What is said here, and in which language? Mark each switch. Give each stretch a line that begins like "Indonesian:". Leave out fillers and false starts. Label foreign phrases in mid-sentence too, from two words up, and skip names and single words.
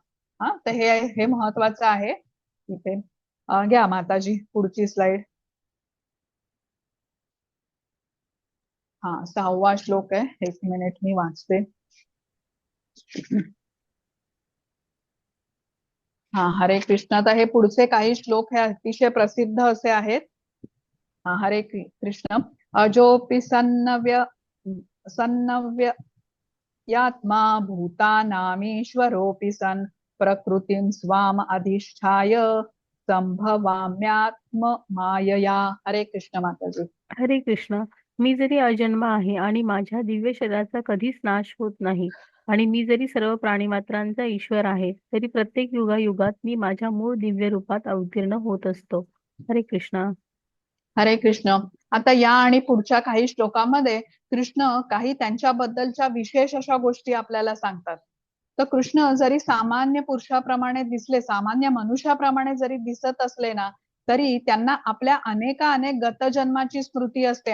Marathi: हा, तर हे महत्वाचं आहे इथे. घ्या माताजी पुढची स्लाइड. हा, 6वा श्लोक आहे. 1 मिनिट मी वाचते. हा, हरे कृष्ण. आता हे पुढचे काही श्लोक हे अतिशय प्रसिद्ध असे आहेत. हरे कृष्ण.
Sanskrit: अजोपि सन्नव्य यात्मा भूतानामीश्वरोऽपि सन् प्रकृतीं स्वाम अधिष्ठाय संभवाम्यात्म मायया.
Marathi: हरे कृष्ण माताजी. हरे कृष्ण. मी जरी अजन्म आहे आणि माझ्या दिव्य शरीराचा कधीच नाश होत नाही आणि मी जरी सर्व प्राणीमात्रांचा ईश्वर आहे, तरी प्रत्येक युगायुगात मी माझ्या मूळ दिव्य रूपात अवतीर्ण होत असतो. हरे कृष्ण. हरे कृष्ण. आता या आणि पुढच्या काही श्लोकामध्ये कृष्ण काही त्यांच्याबद्दलच्या विशेष अशा गोष्टी आपल्याला सांगतात. तर कृष्ण जरी सामान्य पुरुषाप्रमाणे दिसले, सामान्य मनुष्याप्रमाणे जरी दिसत असले ना, तरी त्यांना आपल्या अनेक गतजन्माची स्मृती असते.